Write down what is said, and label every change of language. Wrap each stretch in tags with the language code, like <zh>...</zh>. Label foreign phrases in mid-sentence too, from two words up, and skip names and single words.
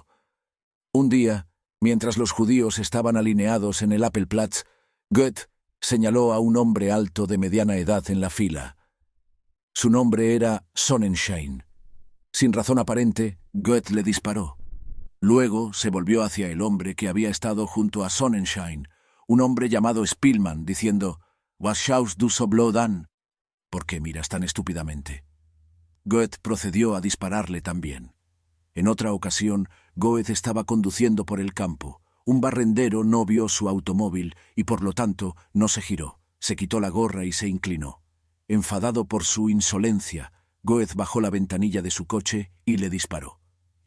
<es>Un día, mientras los judíos estaban alineados en el Appelplatz, Goethe señaló a un hombre alto de mediana edad en la fila. Su nombre era Sonnenschein. Sin razón aparente, Goethe le disparó. Luego se volvió hacia el hombre que había estado junto a Sonnenschein, un hombre llamado Spielmann, diciendo:</es> <de>«Was schaust du so blöd an?»</de> <es>«¿Por qué miras tan estúpidamente?» Goethe procedió a dispararle también. En otra ocasión, Goethe estaba conduciendo por el campo. Un barrendero no vio su automóvil y por lo tanto no se giró. Se quitó la gorra y se inclinó. Enfadado por su insolencia, Goethe bajó la ventanilla de su coche y le disparó.</es>